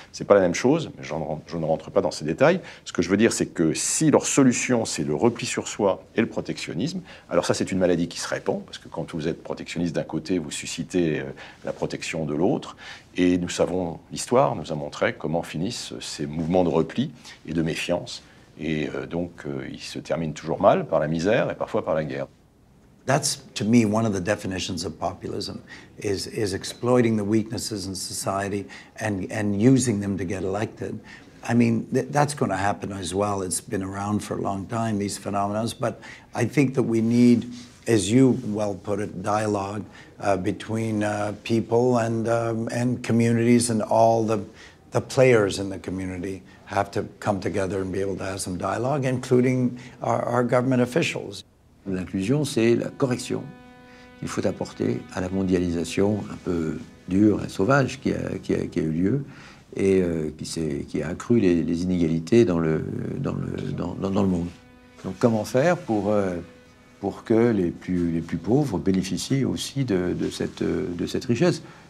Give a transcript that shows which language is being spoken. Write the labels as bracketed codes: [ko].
[fr] C'est pas la même chose, mais je ne rentre pas dans ces détails. Ce que je veux dire, c'est que si leur solution, c'est le repli sur soi et le protectionnisme, alors ça, c'est une maladie qui se répand, parce que quand vous êtes protectionniste d'un côté, vous suscitez la protection de l'autre. Et nous savons, l'histoire nous a montré comment finissent ces mouvements de repli et de méfiance. Et donc, ils se terminent toujours mal, par la misère et parfois par la guerre. [en] That's, to me, one of the definitions of populism, is exploiting the weaknesses in society and using them to get elected. I mean, that's going to happen as well. It's been around for a long time, these phenomena. But I think that we need, as you well put it, dialogue between people and communities and all the the players in the community have to come together and be able to have some dialogue, including our government officials. [fr] L'inclusion, c'est la correction qu'il faut apporter à la mondialisation un peu dure et sauvage qui a eu lieu et qui a accru les inégalités dans le monde. Donc comment faire pour que les plus pauvres bénéficient aussi de cette richesse?